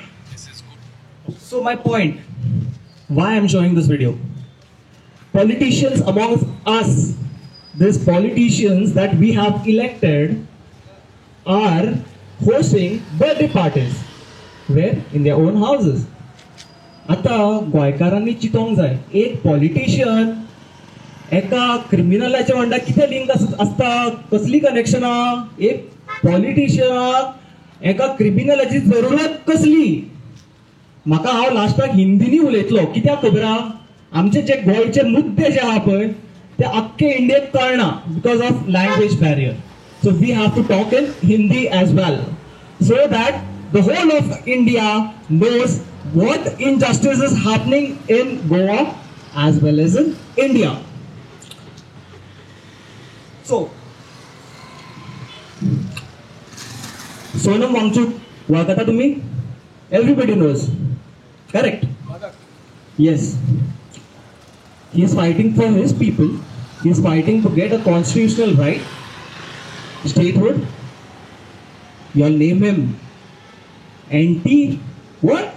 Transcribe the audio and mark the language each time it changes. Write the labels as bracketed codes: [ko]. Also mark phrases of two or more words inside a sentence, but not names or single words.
[en] so my point. Why I'm showing this video? Politicians amongst us, these politicians that we have elected, are hosting birthday parties. Where? In their own houses. [kok] आता गोंयकारांनी चिंतोंक जाय, एक पॉलिटिशियन एका क्रिमिनलाच्या वांगडा कितें लिंक आसता, कसली कनेक्शनां? एक पॉलिटिशियनाक एका क्रिमिनलाची जरुरत कसली? म्हाका हांव लास्टाक हिंदीनी उलयतलो, कित्याक खबर आहा? आमचे जे गोंयचे मुद्दे जे आहा पळय ते आख्खे इंडियेक कळना [en] because of language barrier. so we have to talk in Hindi as well so that the whole of India knows what injustice is happening in Goa as well as in India. So, Sonam Wangchuk, [kok] वळखता तुम्ही? [en] Everybody knows, correct? Yes. He is fighting for his people. He is fighting to get a constitutional right, statehood. You all name him anti what?